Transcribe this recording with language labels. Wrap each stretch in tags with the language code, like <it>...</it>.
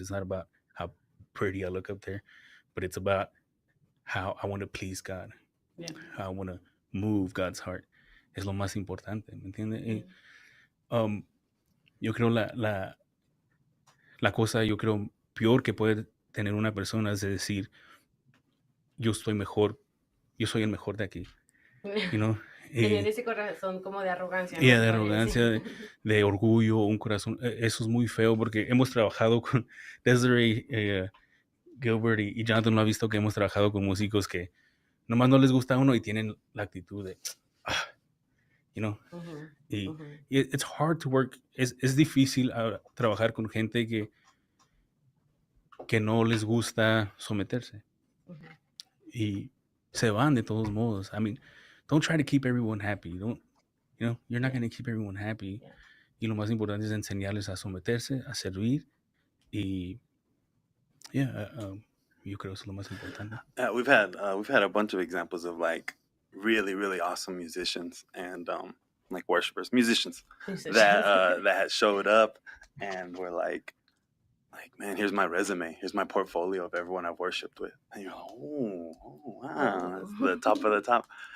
<en>It's not about how pretty I look up there. But it's about how I want to please God. Yeah. How I want to move God's heart.</en> <es>Es lo más importante, ¿me entiendes? Mm-hmm. Yo creo la cosa, yo creo, peor que puede tener una persona es de decir, yo estoy mejor, yo soy el mejor de aquí. Tener ese corazón como de arrogancia. Y de arrogancia, de orgullo, un corazón. Eso es muy feo porque hemos trabajado con Desiree. Gilbert y Jonathan lo ha visto que hemos trabajado con músicos que nomás no les gusta a uno y tienen la actitud de,</es> <en>you know,</en> <es>y</es> <en>it's hard to work,</en> <es>es difícil trabajar con gente que no les gusta someterse y se van de todos modos.</es> <en>I mean, don't try to keep everyone happy. Don't, you know, you're not going to keep everyone happy.</en> <es>Y lo más importante es enseñarles a someterse, a servir y yo creo que es lo más importante.</es> <en>We've had a bunch of examples of like really, really awesome musicians and like worshipers, musicians that had showed up and were like, man, here's my resume, here's my portfolio of everyone I've worshipped with, and you're like, oh wow, that's the top of the top.</en>